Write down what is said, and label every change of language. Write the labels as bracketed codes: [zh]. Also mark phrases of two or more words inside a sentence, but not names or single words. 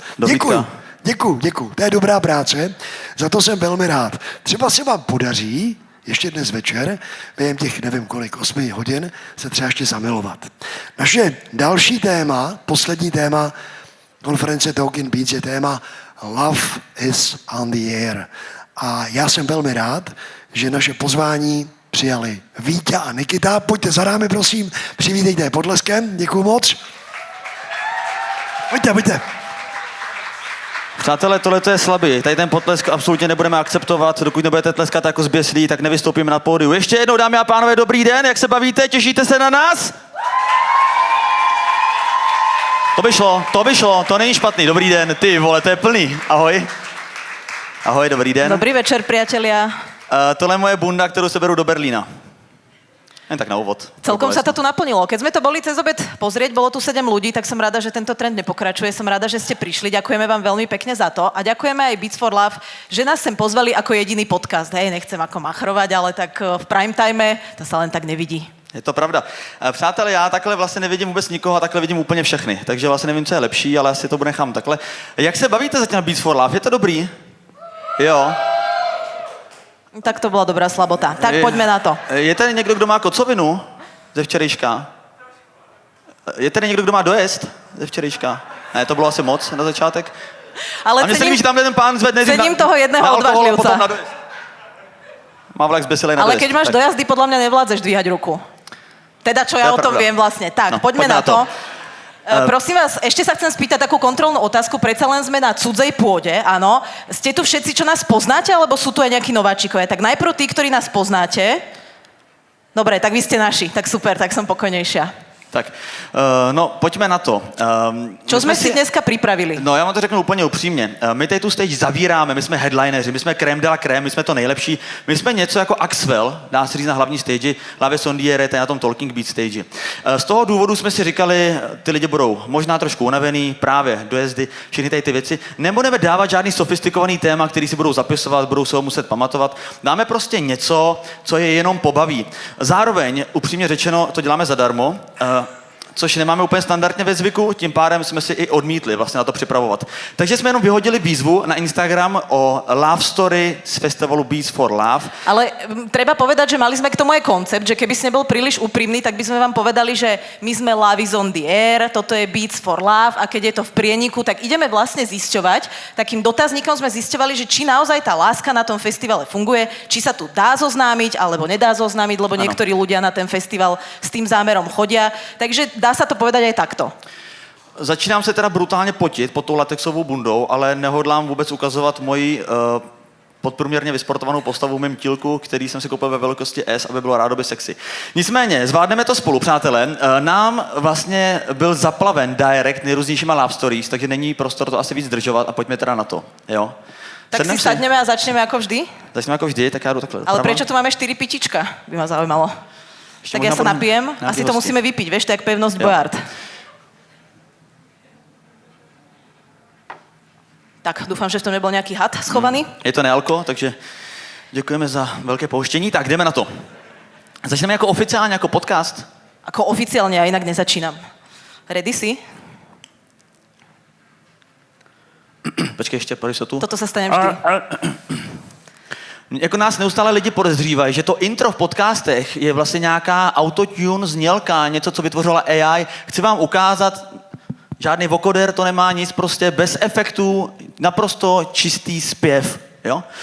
[cs] Děkuju, to je dobrá práce, za to jsem velmi rád. Třeba se vám podaří, ještě dnes večer, během těch, nevím kolik, 8 hodin, se třeba ještě zamilovat. Naše další téma, poslední téma konference Talking Beats je téma [en] Love is on the air. [cs] A já jsem velmi rád, že naše pozvání přijali Víťa a Nikita. Pojďte za námi, prosím, přivítejte je podleskem. Děkuju moc. Pojďte. Přátelé, tohle je slabý. Tady ten potlesk absolutně nebudeme akceptovat. Dokud nebudete tleskat jako zběslí, tak nevystoupíme na pódiu. Ještě jednou, dámy a pánové, dobrý den. Jak se bavíte? Těšíte se na nás? To by šlo. To není špatný. Dobrý den. Ty vole, to je plný. Ahoj. Ahoj, dobrý den. [sk] Dobrý večer, priatelia. [cs] Tohle je moje bunda, kterou se beru do Berlína. Jen tak na úvod. [sk] Celkom sa to tu naplnilo. Keď sme to boli cez obed pozrieť, bolo tu 7 ľudí, tak som rada, že tento trend nepokračuje. Som rada, že ste prišli. Ďakujeme vám veľmi pekne za to. A ďakujeme aj Beats for Love, že nás sem pozvali ako jediný podcast. Hej, nechcem ako machrovať, ale tak v [en] prime time [sk] to sa len tak nevidí. Je to pravda. [cs] Přátelé, já takhle vlastně nevidím vůbec nikoho a takhle vidím úplně všechny. Takže vlastně nevím, co je lepší, ale asi to nechám takhle. Jak se bavíte zatím na Beats for Love? Je to dobrý? Jo. [sk] Tak to bola dobrá slabota. Tak poďme na to. [cs] Je tady někdo, kdo má kocovinu ze včerejška? Je tady někdo, kdo má dojezd ze včerejška? Ne, to bylo asi moc na začátek. Ale a mně se líbí, že tamhle ten pán zvedne [sk] cením toho jedného odvážlivca. [cs] Má vlak zbesilej na ale dojezd. [sk] keď máš dojazdy, podľa mňa nevládzeš dvíhať ruku. Teda, čo ja o tom viem vlastne. Tak, poďme na to. Prosím vás, ešte sa chcem spýtať takú kontrolnú otázku, predsa len sme na cudzej pôde, áno. Ste tu všetci, čo nás poznáte, alebo sú tu aj nejakí nováčikovia? Tak najprv tí, ktorí nás poznáte. Dobre, tak vy ste naši, tak super, tak som pokojnejšia. Tak, no, [cs] pojďme na to. Čo jsme si dneska připravili? No, já vám to řeknu úplně upřímně. My tady tu stage zavíráme, my jsme headlineři, my jsme [fr] crème de la crème, [cs] my jsme to nejlepší. My jsme něco jako Axwell, dá se říct na hlavní stage, Lave Sondiere, tady na tom Talking Beat stage. Z toho důvodu jsme si říkali, ty lidi budou možná trošku unavený, právě dojezdy, všechny tady ty věci. Nebudeme dávat žádný sofistikovaný téma, který si budou zapisovat, budou se ho muset pamatovat. Dáme prostě něco, co je jenom pobaví. Zároveň, upřímně řečeno, to děláme zadarmo. Což nemáme úplně standardně ve zvyku, tím pádem jsme si i odmítli vlastně na to připravovat. Takže jsme jenom vyhodili výzvu na Instagram o [en] Love Story [cs] z festivalu Beats for Love. [sk] Ale treba povedať, že mali sme k tomu aj koncept, že keby si nebol príliš úprimný, tak by sme vám povedali, že my sme [en] Love is on the air, [sk] toto je Beats for Love a keď je to v prieniku, tak ideme vlastne zisťovať. Takým dotazníkom sme zisťovali, že či naozaj tá láska na tom festivale funguje, či sa tu dá zoznámiť alebo nedá zoznámiť, lebo niektorí ľudia na ten festival s tým zámerom chodia. Takže dá sa to povedať aj takto. [cs] Začínám se teda brutálně potit pod tou latexovou bundou, ale nehodlám vůbec ukazovat moji podprůměrně vysportovanou postavu v mém tílku, který jsem si koupil ve velikosti S, aby bylo rádoby sexy. Nicméně, zvládneme to spolu, přátelé. Nám vlastně byl zaplaven direct nejrůznějšíma [en] love stories, [cs] takže není prostor to asi víc zdržovat a pojďme teda na to, jo? [sk] Tak si sadneme a začneme ako vždy? [cs] Začneme jako vždy, tak já jdu takhle. [sk] Ale prečo tu máme 4 pitička? By ma zaujímalo. Tak ja sa napijem, asi to musíme vypiť, vieš, to je jak pevnosť Boyard. Tak, dúfam, že v tom nebol nejaký had schovaný. [cs] Je to nealko, takže děkujeme za velké pouštění. Tak, jdeme na to. Začneme jako oficiálně, jako podcast. [sk] Ako oficiálne, ja inak nezačínam. Ready si? [cs] Počkej, ještě pro jistotu. [sk] Toto sa stane vždy. [cs] Jako nás neustále lidi podezřívají, že to intro v podcastech je vlastně nějaká autotune znělka, něco, co vytvořila AI. Chci vám ukázat, žádný vokoder to nemá nic, prostě bez efektů, naprosto čistý zpěv, jo?